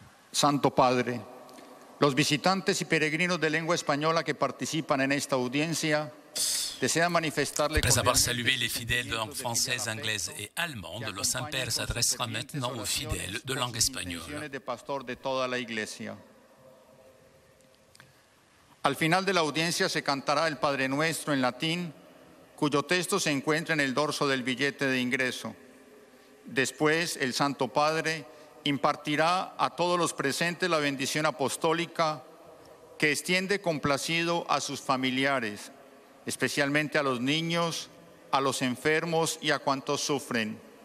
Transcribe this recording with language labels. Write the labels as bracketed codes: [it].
[es] Santo Padre, los visitantes y peregrinos de lengua española que participan en esta audiencia desean manifestarle [fr] Après avoir salué les fidèles de langue française, anglaise et allemande, le Saint-Père s'adressera maintenant aux fidèles de langue espagnole. [es] de pastor de toda la Iglesia. Al final de la audiencia se cantará el Padre Nuestro en latín, cuyo texto se encuentra en el dorso del billete de ingreso. Después, el Santo Padre impartirá a todos los presentes la bendición apostólica que extiende complacido a sus familiares, especialmente a los niños, a los enfermos y a cuantos sufren.